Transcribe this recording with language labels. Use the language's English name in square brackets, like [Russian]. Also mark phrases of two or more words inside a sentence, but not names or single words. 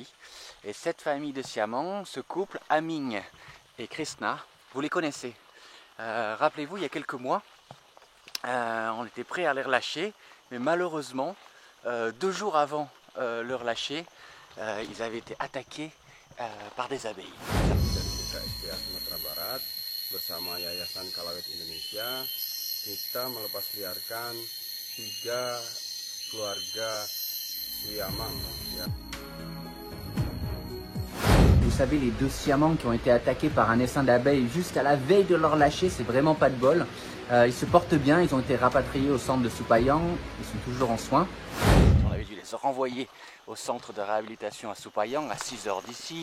[French] Et cette famille de siamang, ce couple, Aming et Krishna, vous les connaissez. Rappelez-vous, il y a quelques mois, on était prêt à les relâcher, mais malheureusement, 2 jours avant le relâcher, ils avaient été attaqués par des abeilles. [Indonesian] SPA Sumatera Barat bersama Yayasan Kalawet Indonesia, kita melepasliarkan 3 keluarga siamang. [French] Vous savez, les 2 siamang qui ont été attaqués par un essaim d'abeilles jusqu'à la veille de leur lâcher, c'est vraiment pas de bol. Ils se portent bien, ils ont été rapatriés au centre de Supayang, ils sont toujours en soins. On avait dû les renvoyer au centre de réhabilitation à Supayang, à 6 heures d'ici.